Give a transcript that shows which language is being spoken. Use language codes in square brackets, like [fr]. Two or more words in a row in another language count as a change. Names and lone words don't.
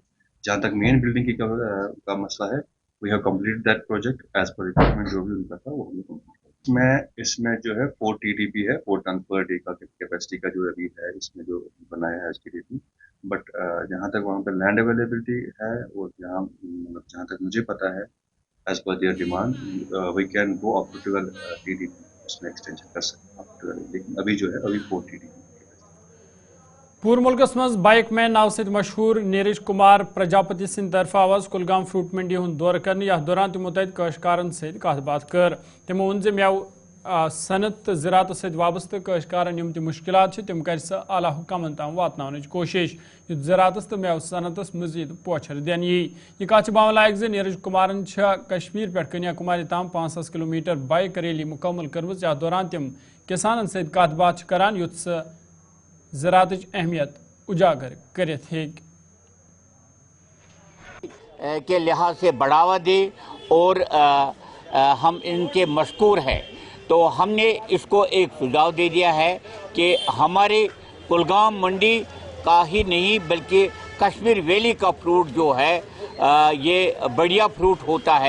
[hi] जहाँ तक मेन बिल्डिंग की का मसला है, [en] we have complete that project as per requirement, [hi] जो भी उनका था वो हमने कंप्लीट। इसमें जो है 4 TDP है, 4 [en] ton per day [hi] का कैपेसिटी का जो अभी है इसमें जो बनाया है इसकी डेट में। बट जहाँ तक वहाँ पर [en] land availability [hi] है और जहाँ तक मुझे पता है [en] as per their demand, we can go up to 12 TDP, [hi] उसमें एक्सटेंशन कर सकते हैं, लेकिन अभी जो है अभी 4 TDP। [ks] पूर्व मुल्कस मज [en] bike man [ks] नाव से मशहूर नीरज कुमार प्रजापति सिंह तरफ आवाज कुलगाम फ्रूट मंडी हुन दौर कर यथ दौरान तमो तत काश्तकारन सत कथ बात कर। तमो वोन जे मेव सनत ज़रात सत वाबस्त काश्तकारन यम मुश्किलात तम कर आला हुकामन ताम वातनावनच कोशिश युथ ज़रातस तो मेव सनतस मजीद पोछर दिन यी। यह कथ बावन लायक जे नीरज कुमारन कश्मीर पे कन्याकुमारी ताम 500 किलोमीटर [en] bike rally [ks] मुकम्मल कर्म, यथ दौरान तम किसानन सत कथ बात करान युथ ज़रात अहमियत उजागर करित [hi] के लिहाज से बढ़ावा दे और हम इनके मशकूर हैं। तो हमने इसको एक सुझाव दे दिया है कि हमारे कुलगाम मंडी का ही नहीं बल्कि कश्मीर वैली का फ्रूट जो है ये बढ़िया फ्रूट होता है।